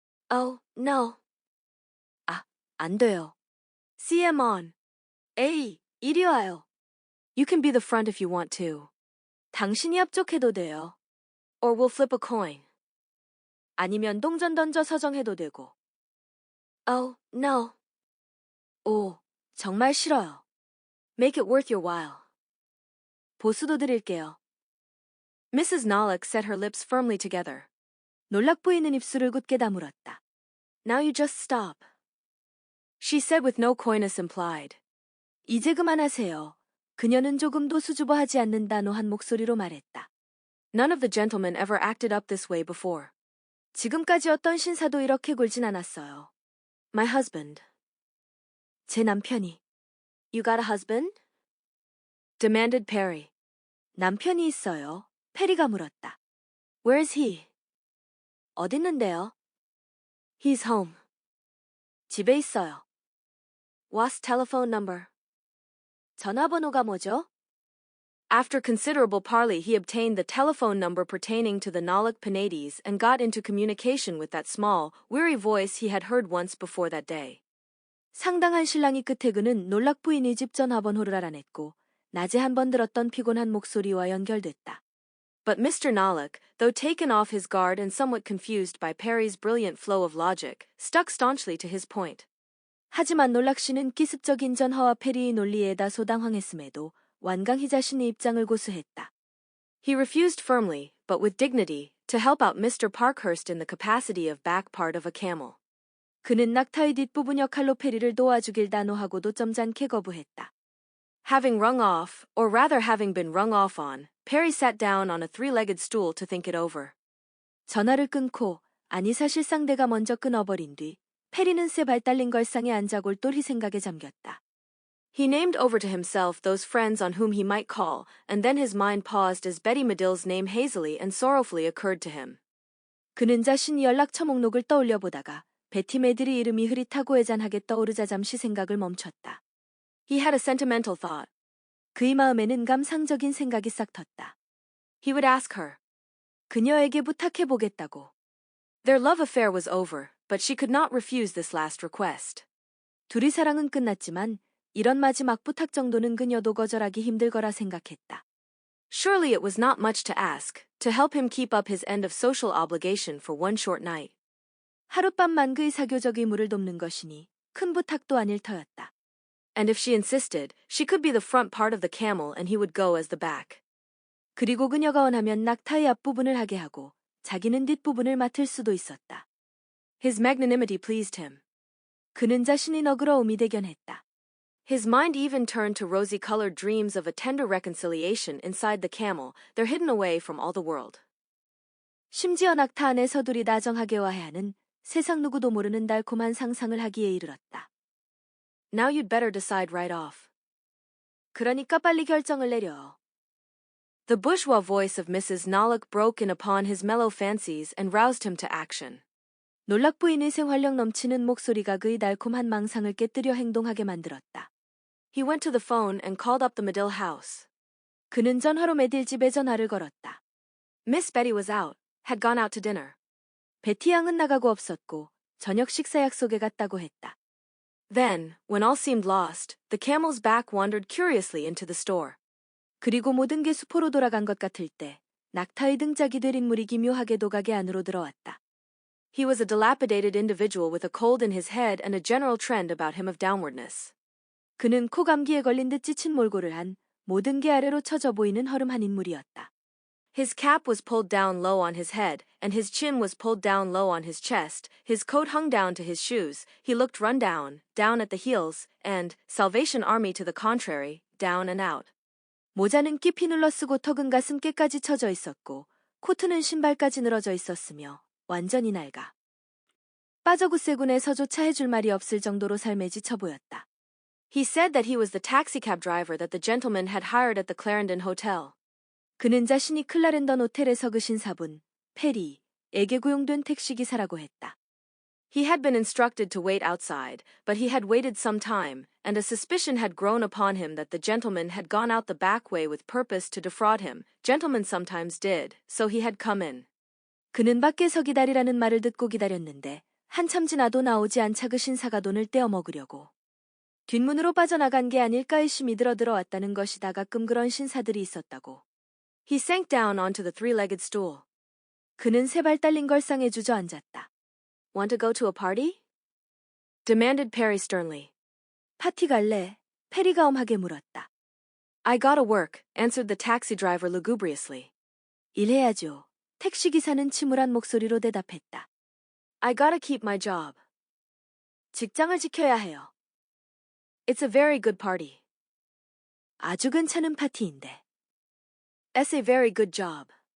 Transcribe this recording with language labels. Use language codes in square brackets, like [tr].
[en] Oh, no. [ko] 아, 안 돼요. [en] See him on. [ko] 에이, 이리 와요. [en] You can be the front if you want to. [ko] 당신이 앞쪽해도 돼요. [en] Or we'll flip a coin. [ko] 아니면 동전 던져 서정해도 되고. [en] Oh, no. [ko] 오, 정말 싫어요. [en] Make it worth your while. [ko] 보수도 드릴게요. Mrs. [en] Nollock set her lips firmly together. [ko] 놀락 부인은 입술을 굳게 다물었다. [en] Now you just stop. She said with no coyness implied. [ko] 이제 그만하세요. 그녀는 조금도 수줍어하지 않는 단호한 목소리로 말했다. [en] None of the gentlemen ever acted up this way before. [ko] 지금까지 어떤 신사도 이렇게 굴진 않았어요. [en] My husband. [ko] 제 남편이. [en] You got a husband? demanded Perry. [ko] 남편이 있어요. 페리가 물었다. [en] Where's he? [ko] 어딨는데요? [en] He's home. [ko] 집에 있어요. [en] What's telephone number? [ko] 전화번호가 뭐죠? [en] After considerable parley he obtained the telephone number pertaining to the Nollock Penates and got into communication with that small, weary voice he had heard once before that day. [ko] 상당한 신랑이 끝에 그는 놀락 부인의 집 전화번호를 알아냈고 낮에 한 번 들었던 피곤한 목소리와 연결됐다. [en] But Mr. Nollock, though taken off his guard and somewhat confused by Perry's brilliant flow of logic, stuck staunchly to his point. [ko] 하지만 놀락 씨는 기습적인 전화와 페리의 논리에 다소 당황했음에도 완강히 자신의 입장을 고수했다. [en] He refused firmly, but with dignity, to help out Mr. Parkhurst in the capacity of back part of a camel. [ko] 그는 낙타의 뒷부분 역할로 페리를 도와주길 단호하고도 점잖게 거부했다. [en] Having rung off, or rather having been rung off on, Perry sat down on a three-legged stool to think it over. [ko] 전화를 끊고, 아니 사실상 내가 먼저 끊어버린 뒤, 페리는 새 발 딸린 걸상에 앉아 골똘히 생각에 잠겼다. [en] He named over to himself those friends on whom he might call, and then his mind paused as Betty Medill's name hazily and sorrowfully occurred to him. [ko] 그는 자신이 연락처 목록을 떠올려 보다가 베티 메들의 이름이 흐릿하고 애잔하게 떠오르자 잠시 생각을 멈췄다. [en] He had a sentimental thought. [ko] 그의 마음에는 감상적인 생각이 싹 텄다. [en] He would ask her. [ko] 그녀에게 부탁해 보겠다고. [en] Their love affair was over, but she could not refuse this last request. [ko] 둘이 사랑은 끝났지만 이런 마지막 부탁 정도는 그녀도 거절하기 힘들 거라 생각했다. [en] Surely it was not much to ask, to help him keep up his end of social obligation for one short night. [ko] 하룻밤만 그의 사교적 의무를 돕는 것이니 큰 부탁도 아닐 터였다. [en] And if she insisted, she could be the front part of the camel and he would go as the back. [ko] 그리고 그녀가 원하면 낙타의 앞부분을 하게 하고 자기는 뒷부분을 맡을 수도 있었다. [en] His magnanimity pleased him. [ko] 그는 자신의 너그러움이 대견했다. [en] His mind even turned to rosy-colored dreams of a tender reconciliation inside the camel, they're hidden away from all the world. [ko] 심지어 낙타 안에서 둘이 다정하게 화해하는 세상 누구도 모르는 달콤한 상상을 하기에 이르렀다. [en] Now you'd better decide right off. [ko] 그러니까 빨리 결정을 내려. [en] The bourgeois voice of Mrs. Nollock broke in upon his mellow fancies and roused him to action. [ko] 놀락 부인의 생활력 넘치는 목소리가 그의 달콤한 망상을 깨뜨려 행동하게 만들었다. [en] He went to the phone and called up the Medill house. [ko] 그는 전화로 메딜 집에 전화를 걸었다. [en] Miss Betty was out, had gone out to dinner. [ko] 베티 양은 나가고 없었고 저녁 식사 약속에 갔다고 했다. [en] Then, when all seemed lost, the camel's back wandered curiously into the store. [ko] 그리고 모든 게 수포로 돌아간 것 같을 때 낙타의 등짝이 될 인물이 기묘하게도 가게 안으로 들어왔다. [en] He was a dilapidated individual with a cold in his head and a general trend about him of downwardness. [ko] 그는 코감기에 걸린 듯 지친 몰골을 한 모든 게 아래로 처져 보이는 허름한 인물이었다. [en] His cap was pulled down low on his head, and his chin was pulled down low on his chest, his coat hung down to his shoes, he looked run down at the heels, and, Salvation Army to the contrary, down and out. [ko] 모자는 깊이 눌러쓰고 턱은 가슴께까지 처져 있었고, 코트는 신발까지 늘어져 있었으며, 완전히 낡아. 빠져구세군에서조차 해줄 말이 없을 정도로 삶에 지쳐 보였다. [en] He said that he was the taxicab driver that the gentleman had hired at the Clarendon Hotel. [ko] 그는 자신이 클라렌던 호텔에서 그 신사분, 페리에게 고용된 택시기사라고 했다. [en] He had been instructed to wait outside, but he had waited some time, and a suspicion had grown upon him that the gentleman had gone out the back way with purpose to defraud him. Gentlemen sometimes did, so he had come in. [ko] 그는 밖에서 기다리라는 말을 듣고 기다렸는데 한참 지나도 나오지 않자 그 신사가 돈을 떼어 먹으려고. 뒷문으로 빠져나간 게 아닐까 의심이 들어왔다는 것이다. 가끔 그런 신사들이 있었다고. [en] He sank down onto the three-legged stool. [ko] 그는 세 발 딸린 걸상에 주저앉았다. [en] Want to go to a party? demanded Perry sternly. [ko] 파티 갈래? 페리가 엄하게 물었다. [en] I gotta work, answered the taxi driver lugubriously. [ko] 일해야죠. 택시기사는 침울한 목소리로 대답했다. [en] I gotta keep my job. [ko] 직장을 지켜야 해요. [en] It's a very good party. [ko] 아주 괜찮은 파티인데. [en] It's a very good job.